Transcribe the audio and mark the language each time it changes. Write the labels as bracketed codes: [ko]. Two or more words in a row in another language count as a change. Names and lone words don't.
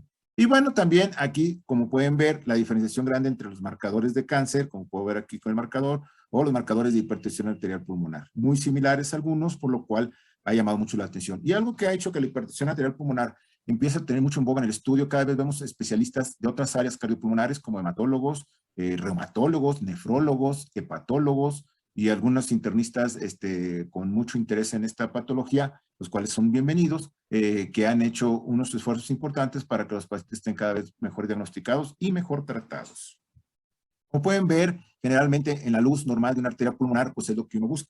[es] Y bueno, también aquí, como pueden ver, la diferenciación grande entre los marcadores de cáncer, como puedo ver aquí con el marcador, o los marcadores de hipertensión arterial pulmonar. Muy similares algunos, por lo cual ha llamado mucho la atención. Y algo que ha hecho que la hipertensión arterial pulmonar empiece a tener mucho en boga en el estudio, cada vez vemos especialistas de otras áreas cardiopulmonares como hematólogos, reumatólogos, nefrólogos, hepatólogos, y algunos internistas con mucho interés en esta patología, los cuales son bienvenidos, que han hecho unos esfuerzos importantes para que los pacientes estén cada vez mejor diagnosticados y mejor tratados. Como pueden ver, generalmente en la luz normal de una arteria pulmonar, pues es lo que uno busca.